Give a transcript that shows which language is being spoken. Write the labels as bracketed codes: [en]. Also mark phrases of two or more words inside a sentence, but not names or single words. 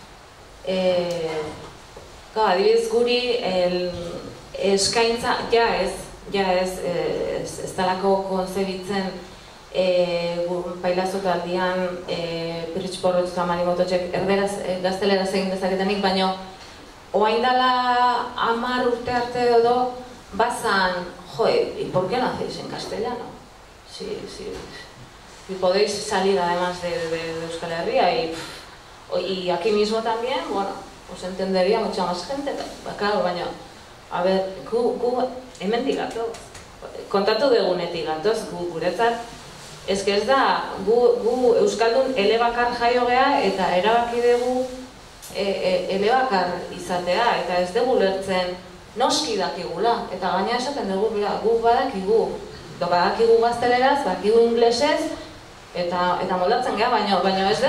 [eu] Adibidez guri eskaintza, ez talako konzebitzen pailazo taldian Pirritx Porrotz eta Mari Mototxek erderaz gazteleraz egin dezaketenik, baina oain dela 10 urte arte edo bazan, [es] ¿y por qué no hacéis en castellano? Si podéis salir además de Euskal Herria y aquí mismo también, bueno, pues entendería mucha más gente, claro, baina, a ver, [eu] gu hemendik gatoz, kontatu degunetik gatoz, guretzat, ez da, gu Euskaldun elebakar jaio geha eta erabaki dugu elebakar izatea, eta ez dugu lertzen noski dakigula, eta gaina esaten dugu, gu badakigu gazteleraz, badakigu inglesez, eta moldatzen geha, baina